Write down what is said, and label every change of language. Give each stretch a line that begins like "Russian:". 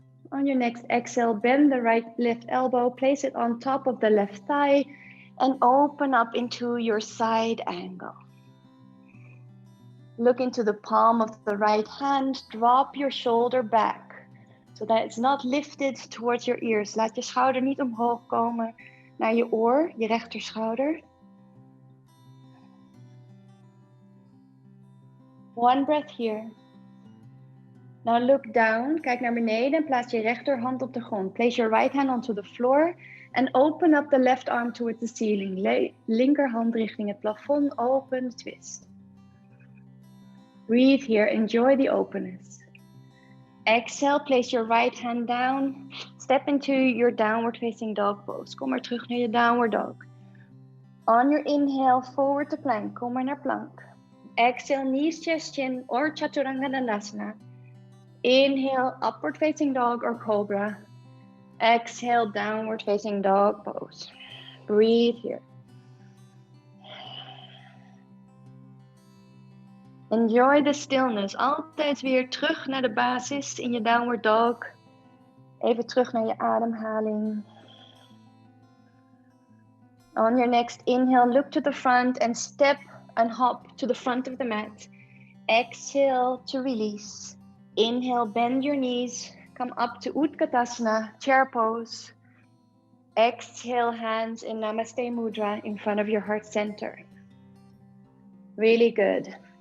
English: On your next exhale, bend the left elbow, place it on top of the left thigh, And open up into your side angle. Look into the palm of the right hand. Drop your shoulder back. So that it's not lifted towards your ears.
Dutch: Laat je schouder niet omhoog komen naar je oor, je rechterschouder.
English: One breath here. Now look down.
Dutch: Kijk naar beneden en plaats je rechterhand op de grond.
English: Place your right hand onto the floor. And open up the left arm towards the ceiling.
Dutch: Linkerhand richting het plafond.
English: Open, twist. Breathe here. Enjoy the openness. Exhale, place your right hand down. Step into your downward facing dog pose.
Dutch: Kom maar terug naar je downward dog.
English: On your inhale, forward to plank.
Dutch: Kom maar naar plank.
English: Exhale, knees, chest, chin, or chaturanga dandasana. Inhale, upward facing dog or cobra. Exhale, downward facing dog pose. Breathe here. Enjoy the stillness.
Dutch: Altijd weer terug naar de basis in je downward dog. Even terug naar je ademhaling.
English: On your next inhale, look to the front and step and hop to the front of the mat. Exhale to release. Inhale, bend your knees. Come up to Utkatasana, chair pose. Exhale, hands in Namaste Mudra in front of your heart center. Really good.